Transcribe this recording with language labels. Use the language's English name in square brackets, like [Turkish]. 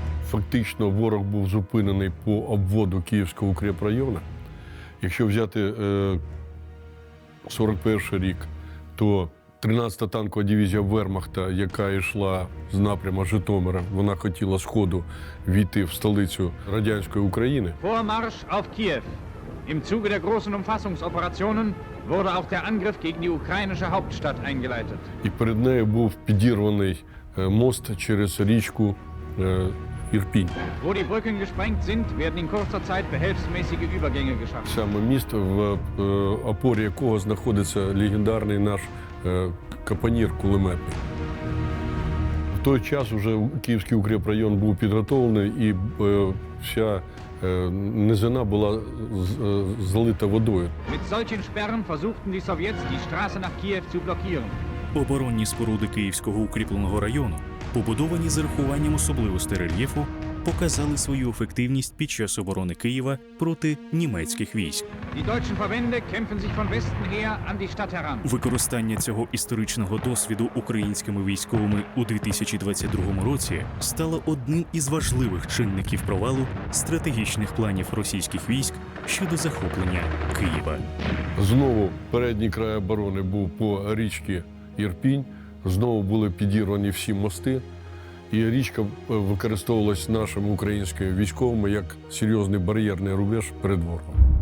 [Ukrainian] Фактично ворог був зупинений по обводу Київського укріпрайону. Якщо взяти 41 рік, то 13-та танкова дивізія Вермахта, яка йшла з напряму Житомира, вона хотіла з ходу війти в столицю радянської України. [German] Vormarsch auf Kiew. Im Zuge der großen Umfassungsoperationen wurde auch der Angriff gegen die ukrainische Hauptstadt eingeleitet. [Ukrainian] І перед нею був підірваний мост через річку Ірпінь. [German] Wo die Brücken gesprengt sind, werden in kurzer Zeit behelfsmäßige Übergänge geschaffen. [Ukrainian] Саме місто, в опорі якого знаходиться легендарний наш капонір кулеметний. В той час вже Київський укріпрайон був підготовлений і вся низина була залита водою. [German] Mit solchen Sperren versuchten die Sowjets, die Straße nach Kiew zu blockieren. [Ukrainian] Оборонні споруди Київського укріпленого району, побудовані з урахуванням особливостей рельєфу, показали свою ефективність під час оборони Києва проти німецьких військ. [German] Die deutschen Verbände kämpfen sich von Westen her an die Stadt heran. [Ukrainian] Використання цього історичного досвіду українськими військовими у 2022 році стало одним із важливих чинників провалу стратегічних планів російських військ щодо захоплення Києва. Знову передній край оборони був по річці Ірпінь, знову були підірвані всі мости, і річка використовувалась нашими українськими військовими як серйозний бар'єрний рубеж перед ворогом.